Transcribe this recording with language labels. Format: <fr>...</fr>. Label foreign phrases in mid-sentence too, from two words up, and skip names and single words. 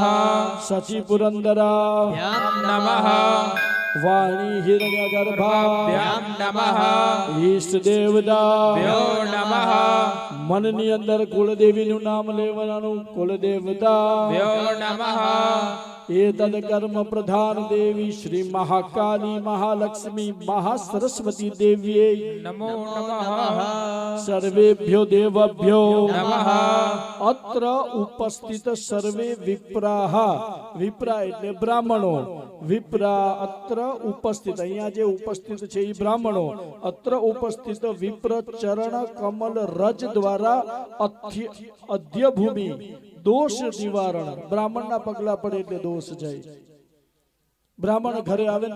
<sa>સચિ પુરંદરા નમઃ વાણી હિરણ્ય ગર્ભાભ્યામ નમઃ ઈષ્ટ દેવતા નમઃ</sa> <gu>મનની અંદર કુળદેવીનું નામ લેવાનું કુળદેવતા</gu> <sa>નમઃ एतद् कर्म प्रधान देवी श्री महाकाली महालक्ष्मी महासरस्वती देव्यै नमो नमः सर्वेभ्यो देवभ्यो नमः अत्र उपस्थित सर्वे विप्राः विप्रा</sa> <gu>એટલે બ્રાહ્મણો</gu> <sa>વિપ્રા અત્ર ઉપસ્થિત</sa> <gu>અહીંયા જે ઉપસ્થિત છે એ બ્રાહ્મણો</gu> <sa>અત્ર ઉપસ્થિત વિપ્ર ચરણ કમલ રજ દ્વારા અધ્ય ભૂમિ દોષ નિવારણ</sa> <gu>બ્રાહ્મણના પગલા પડે એટલે દોષ જાય બ્રાહ્મણ ઘરે આવે ને તો</gu>